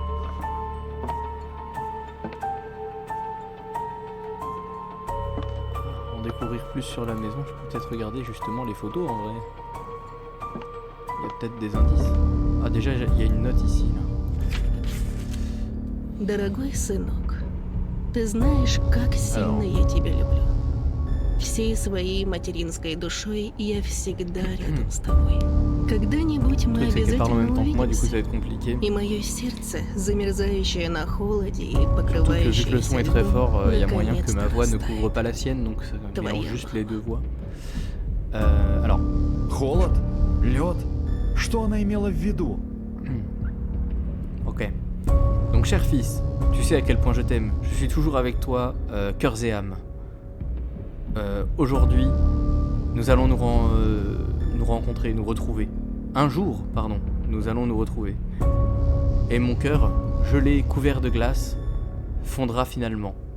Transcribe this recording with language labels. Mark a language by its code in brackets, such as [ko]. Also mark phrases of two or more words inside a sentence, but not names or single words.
[fr] En découvrir plus sur la maison, je peux peut-être regarder justement les photos en vrai. Il y a peut-être des indices. Ah déjà, il y a une note ici là. [ru] Дорогой сынок, ты знаешь, как сильно я тебя люблю. Всей своей материнской душой я всегда рядом с тобой. Когда-нибудь мы [fr] Le truc c'est qu'elle parle en [ru] обязательно [fr] même temps que moi, du coup ça [ru] увидимся. [fr] va être compliqué. [ru] И мое сердце, замерзающее на холоде и [fr] Surtout que vu que le [ru] покрывающееся [fr] son est très [ru] льдом, [fr] fort, il y a moyen que ma [ru] наконец-то [fr] voix ne [ru] растает. [fr] couvre pas la sienne, donc ça mélange [ru] Твоя [fr] juste voix. les deux voix. Alors, [ru] Холод? Лед? Что она имела в виду? [fr] ok. Donc cher fils, tu sais à quel point je t'aime. Je suis toujours avec toi, cœurs et âme. Aujourd'hui, nous allons nous rencontrer, nous retrouver. Un jour, pardon, nous allons nous retrouver. Et mon cœur, gelé, couvert de glace, fondra finalement.